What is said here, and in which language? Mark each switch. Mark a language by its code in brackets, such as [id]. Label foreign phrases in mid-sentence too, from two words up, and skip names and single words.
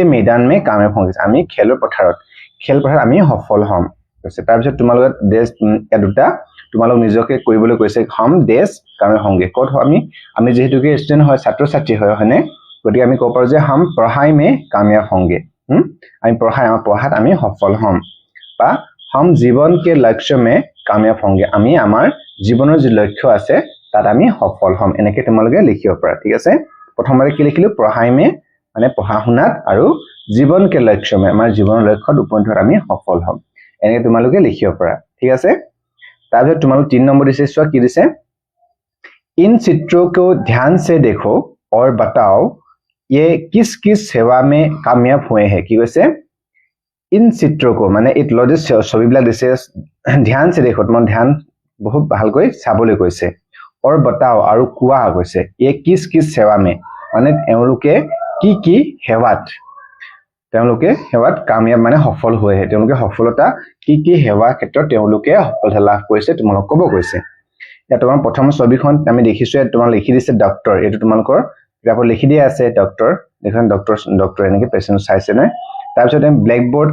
[hi] मैदान में कामयाब होंगे [as] আমি খেলৰ পথাৰত আমি সফল হ'ম কৈছে তাৰ পিছত তোমালোক দেশ দুটা তোমালোক নিজকে কৰিবলৈ কৈছে [hi] हम देश कामयाब होंगे [as] কত আমি যেহেতু কি ষ্টুডেন্ট হয় ছাত্ৰ ছাত্ৰী হয় হয়নে গতিকে আমি ক'ব পাৰো যে [hi] हम पढ़ाई में कामयाब होंगे [as] আমি পঢ়াত আমি সফল হ'ম বা [hi] हम जीवन के लक्ष्य में कामयाब होंगे [as] আমি আমাৰ জীৱনৰ যি লক্ষ্য আছে তাত আমি সফল হ'ম এনেকৈ তোমালোকে লিখিব পাৰা ঠিক আছে প্ৰথমতে কি লিখিলো [hi] पढ़ाई में [as] মানে পঢ়া শুনাত আৰু [hi] जीवन के लक्ष्य में [as] আমাৰ জীৱনৰ লক্ষ্যত উপনীত হোৱাত আমি সফল হ'ম এনেকৈ তোমালোকে লিখিব পাৰা ঠিক আছে তাৰপিছত তোমালোক 3 নম্বৰ দিছে চোৱা কি দিছে [hi] इन चित्रों को ध्यान से देखो और बताओ ये किस किस सेवा में कामयाब हुए हैं [as] কি কৈছে [hi] इन चित्रों को [as] মানে ইট লজিস ছবিবিলাক দিছে [hi] ध्यान से देखो [as] তোমাৰ ধ্যান বহুত ভালকৈ চাবলৈ কৈছে [hi] और बताओ [as] আৰু কোৱা কৈছে [hi] ये किस किस सेवा में [as] মানে তেওঁলোকে কি সেৱাত কাময়াব মানে সফল হয় তেওঁলোকে সফলতা কি সেৱা ক্ষেত্ৰত তেওঁলোকে সফলতা লাভ কৰিছে তোমালোক ক'ব কৈছে এটা তোমাৰ প্ৰথম ছবিখন আমি দেখিছো তোমাক লিখি দিছে ডক্টৰ এটো তোমালোকৰ কিতাপত লিখি দিয়া আছে ডক্টৰ দেখোন ডক্টৰ এনেকে পেশেন্ট চাইছে না তাৰ পিছত আমি [en] black board